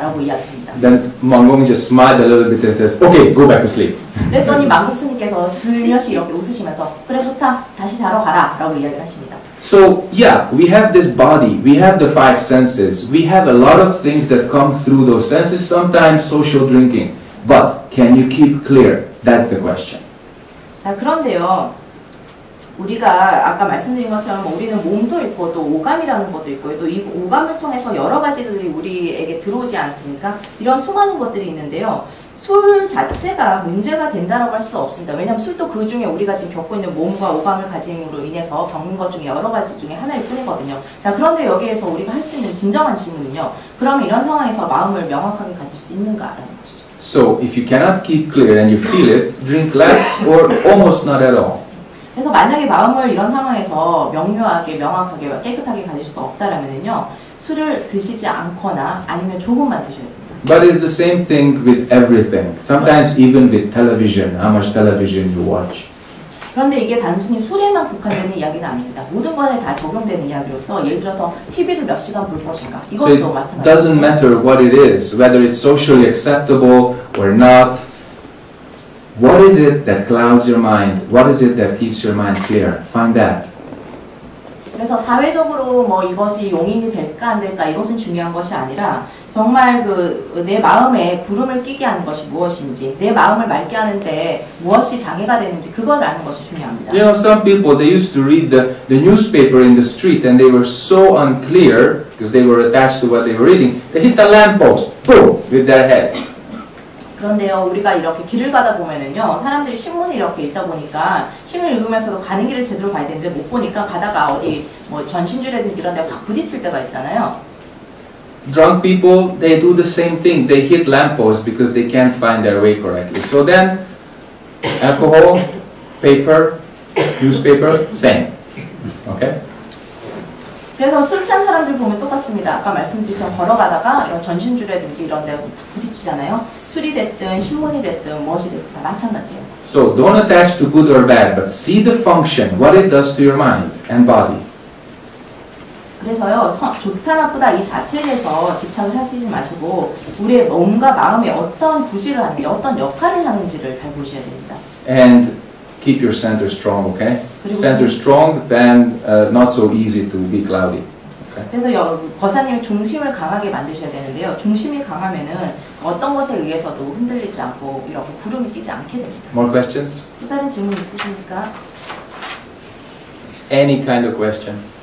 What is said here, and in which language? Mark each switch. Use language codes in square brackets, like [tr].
[ko] 라고 이야기합니다. [en] Then Mangong just smiled a little bit and says, "Okay, go back to sleep." [ko] 그랬더니 망공스님께서 슬며시 이렇게 웃으시면서 그래 좋다, 다시 자러 가라. 라고 이야기를 하십니다. [en] So, yeah, we have this body, we have the five senses, we have a lot of things that come through those senses, sometimes social drinking. But can you keep clear? That's the question. [ko] 자, 그런데요. 우리가 아까 말씀드린 것처럼 우리는 몸도 있고 또 오감이라는 것도 있고 또 이 오감을 통해서 여러 가지들이 우리에게 들어오지 않습니까? 이런 수많은 것들이 있는데요. 술 자체가 문제가 된다라고 할 수 없습니다. 왜냐하면 술도 그 중에 우리가 지금 겪고 있는 몸과 오감을 가짐으로 인해서 겪는 것 중에 여러 가지 중에 하나일 뿐이거든요. 자, 그런데 여기에서 우리가 할 수 있는 진정한 질문은요. 그러면 이런 상황에서 마음을 명확하게 가질 수 있는가라는 것이죠. [en] So, if you cannot keep clear and you feel it, drink less or almost not at all. [ko] 그래서 만약에 마음을 이런 상황에서 명료하게, 명확하게, 깨끗하게 가질 수 없다라면요, 술을 드시지 않거나 아니면 조금만 드셔야 됩니다. [en] But it's the same thing with everything. Sometimes even with television, how much television you watch. [ko] 그런데 이게 단순히 술에만 국한되는 이야기는 아닙니다. 모든 것에 다 적용되는 이야기로서 예를 들어서 TV를 몇 시간 볼 것인가 [en] So [ko] 이것도 [en] it [ko] 마찬가지죠. [en] doesn't matter what it is, whether it's socially acceptable or not. What is it that clouds your mind? What is it that keeps your mind clear? Find that. [ko] 그래서 사회적으로 뭐 이것이 용인이 될까 안 될까 이것은 중요한 것이 아니라 정말 내 마음에 구름을 끼게 하는 것이 무엇인지 내 마음을 맑게 하는데 무엇이 장애가 되는지 그걸 아는 것이 중요합니다. [en] You know, some people, they used to read the newspaper in the street and they were so unclear because they were attached to what they were reading. They hit the lamppost, boom, with their head. [ko] 그런데요, 우리가 이렇게 길을 가다 보면은요, 사람들이 신문을 이렇게 읽다 보니까 신문을 읽으면서도 가는 길을 제대로 가야 되는데 못 보니까 가다가 어디 뭐 전신줄이라든지 이런 데 확 부딪힐 때가 있잖아요. [en] Drunk people, they do the same thing. They hit lampposts because they can't find their way correctly. So then, alcohol, paper, newspaper, same. Okay? [ko] 그래서 술 취한 사람들 보면 똑같습니다. 아까 말씀드린 걸어가다가 이런 전신줄이라든지 이런 데 부딪히잖아요. 술이 됐든 신문이 됐든 무엇이 됐든 다 마찬가지예요. [en] So don't attach to good or bad, but see the function, what it does to your mind and body. [ko] 그래서요, 좋다 나쁘다 이 자체에 대해서 집착을 하시지 마시고 우리의 몸과 마음이 어떤 구실을 하는지 어떤 역할을 하는지를 잘 보셔야 됩니다. [en] And keep your center strong, okay? Center strong, then not so easy to be cloudy. Okay? [ko] 그래서 거사님이 중심을 강하게 만드셔야 되는데요. 중심이 강하면은 어떤 것에 의해서도 흔들리지 않고 이렇게 구름이 끼지 않게 됩니다. [en] More questions? [ko] 또 다른 질문 있으십니까? [en] Any kind of question?